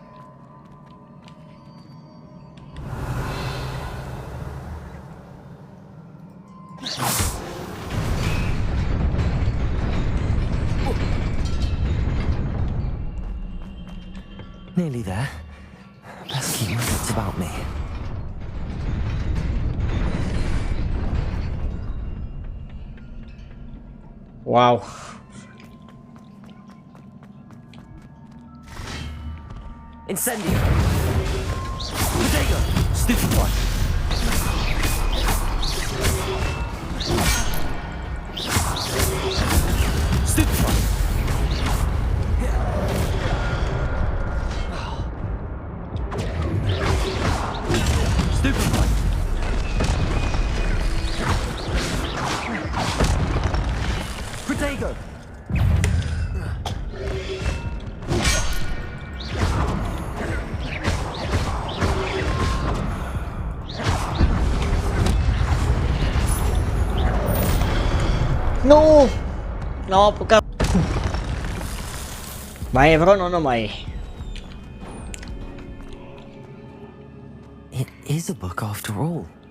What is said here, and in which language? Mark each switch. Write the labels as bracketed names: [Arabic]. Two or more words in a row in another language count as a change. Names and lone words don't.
[English] Nearly there. Best keep my wits about me. Wow. Incendio! Bodega! Stupefy! Stupefy! Stupefy! Protego! [Romanian] Nu! N-au apucat. Mai e vreo? Nu, nu mai e. [English] It is a book after all.